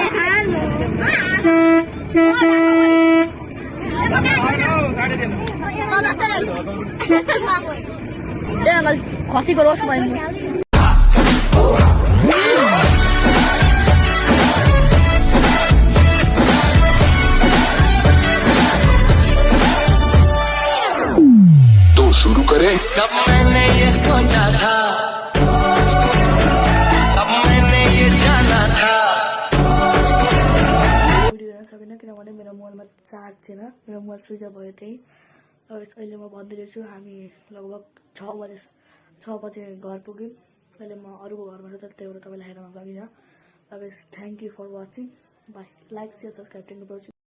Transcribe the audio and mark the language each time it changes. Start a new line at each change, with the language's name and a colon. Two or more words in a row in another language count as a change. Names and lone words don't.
Nepali: खसीको रोस्ट भयो
Hindi: तो शुरू करें। कब मैंने ये सोचा था, कब मैंने ये जाना था।
Nepali: भिडियो हेर्न सकिनँ किनभने मेरो मोबाइलमा चार्ज थिएन मेरो मोबाइल
English: switch off
Nepali: भयो त्यही अहिले म भन्दैछु हामी लगभग 6 बजे घर पुग्यौँ अहिले म अरूको घरमा छु तर त्यही भएर तपाईँलाई हेर्न सकिनँ
English: thank you for watching bye like share subscribe